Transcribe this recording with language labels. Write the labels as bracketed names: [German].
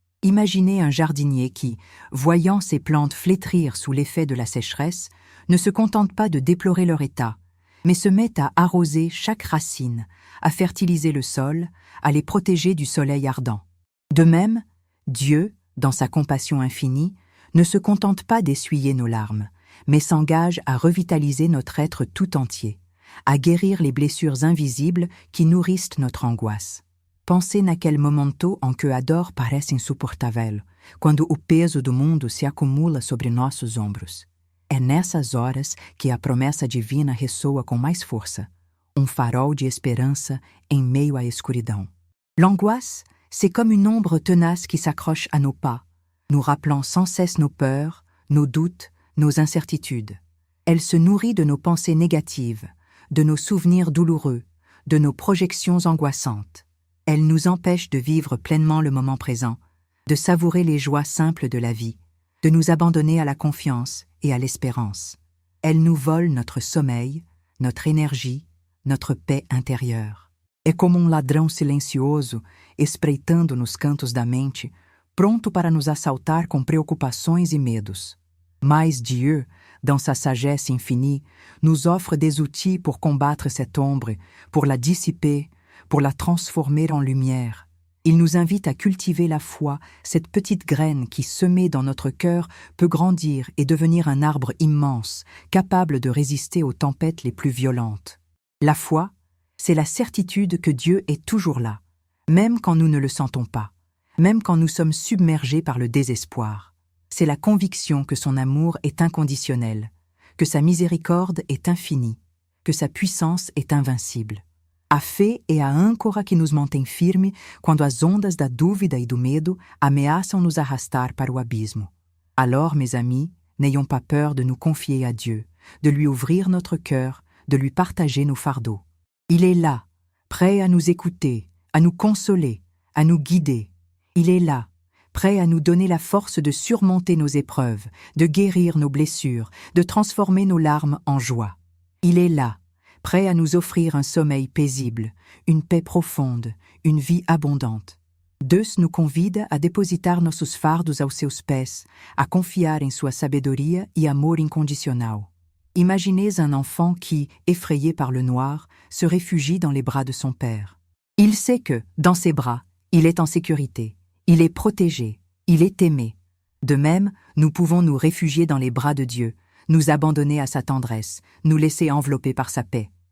[French] Imaginez un jardinier qui, voyant ses plantes flétrir sous l'effet de la sécheresse, ne se contente pas de déplorer leur état, mais se met à arroser chaque racine, à fertiliser le sol, à les protéger du soleil ardent. De même, Dieu, dans sa compassion infinie, ne se contente pas d'essuyer nos larmes, mais s'engage à revitaliser notre être tout entier, à guérir les blessures invisibles qui nourrissent notre angoisse. Pensez [Portuguese] naquele momento em que a dor parece insuportável, quando o peso do mundo se acumula sobre nossos ombros. É nessas horas que a promessa divina ressoa com mais força, farol de esperança em meio à escuridão. [French] L'angoisse, c'est comme une ombre tenace qui s'accroche à nos pas, nous rappelant sans cesse nos peurs, nos doutes, nos incertitudes. Elle se nourrit de nos pensées négatives, de nos souvenirs douloureux, de nos projections angoissantes. Elle nous empêche de vivre pleinement le moment présent, de savourer les joies simples de la vie, de nous abandonner à la confiance et à l'espérance. Elle nous vole notre sommeil, notre énergie, notre paix intérieure. [Portuguese] É como ladrão silencioso, espreitando nos cantos da mente, pronto para nos assaltar com preocupações e medos. Mas [French] Dieu, dans sa sagesse infinie, nous offre des outils pour combattre cette ombre, pour la dissiper, pour la transformer en lumière. Il nous invite à cultiver la foi, cette petite graine qui, semée dans notre cœur, peut grandir et devenir un arbre immense, capable de résister aux tempêtes les plus violentes. La foi, c'est la certitude que Dieu est toujours là, même quand nous ne le sentons pas, même quand nous sommes submergés par le désespoir. C'est la conviction que son amour est inconditionnel, que sa miséricorde est infinie, que sa puissance est invincible. [Portuguese] A fé é a âncora que nos mantém firme quando as ondas da dúvida e do medo ameaçam nos arrastar para o abismo. [French] Alors, mes amis, n'ayons pas peur de nous confier à Dieu, de lui ouvrir notre cœur, de lui partager nos fardeaux. Il est là, prêt à nous écouter, à nous consoler, à nous guider. Il est là, prêt à nous donner la force de surmonter nos épreuves, de guérir nos blessures, de transformer nos larmes en joie. Il est là, prêt à nous offrir un sommeil paisible, une paix profonde, une vie abondante. [Portuguese] Deus nos convida a depositar nossos fardos aos seus pés, a confiar em sua sabedoria e amor incondicional. [French] Imaginez un enfant qui, effrayé par le noir, se réfugie dans les bras de son père. Il sait que, dans ses bras, il est en sécurité, il est protégé, il est aimé. De même, nous pouvons nous réfugier dans les bras de Dieu, nous abandonner à sa tendresse, nous laisser envelopper par sa paix.